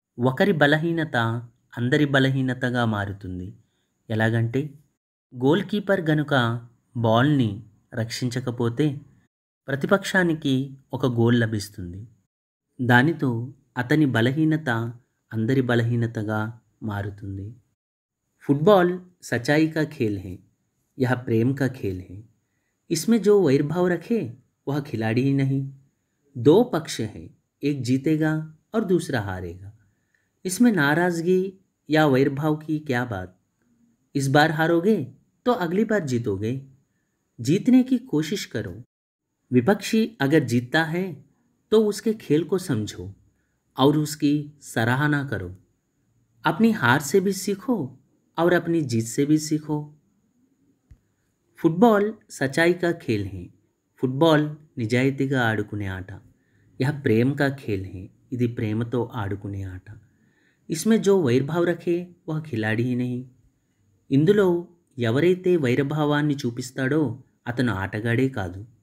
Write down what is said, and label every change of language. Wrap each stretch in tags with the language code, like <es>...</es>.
<te>ఒకరి బలహీనత అందరి బలహీనతగా మారుతుంది. ఎలాగంటే గోల్ కీపర్ గనుక బాల్ని రక్షించకపోతే ప్రతిపక్షానికి ఒక గోల్ లభిస్తుంది. దానితో అతని బలహీనత అందరి బలహీనతగా మారుతుంది.</te> <hi>फुटबॉल सच्चाई का खेल है, यह प्रेम का खेल है. इसमें जो वैरभाव रखे वह खिलाड़ी ही नहीं. दो पक्ष हैं, एक जीतेगा और दूसरा हारेगा. इसमें नाराज़गी या वैरभाव की क्या बात. इस बार हारोगे तो अगली बार जीतोगे. जीतने की कोशिश करो. विपक्षी अगर जीतता है तो उसके खेल को समझो और उसकी सराहना करो. अपनी हार से भी सीखो और अपनी जीत से भी सीखो. ఫుట్బాల్ సచాయి కా ఖేల్ హై,</hi> <te>ఫుట్బాల్ నిజాయితీగా ఆడుకునే ఆట.</te> <hi>యహ ప్రేమ్ కా ఖేల్ హై,</hi> <te>ఇది ప్రేమతో ఆడుకునే ఆట.</te> <hi>ఇస్మే జో వైర్భావ్ రఖే వహ ఖిలాడి హీ నహీ,</hi> <te>ఇందులో ఎవరైతే వైరభావాన్ని చూపిస్తాడో అతను ఆటగాడే కాదు.</te>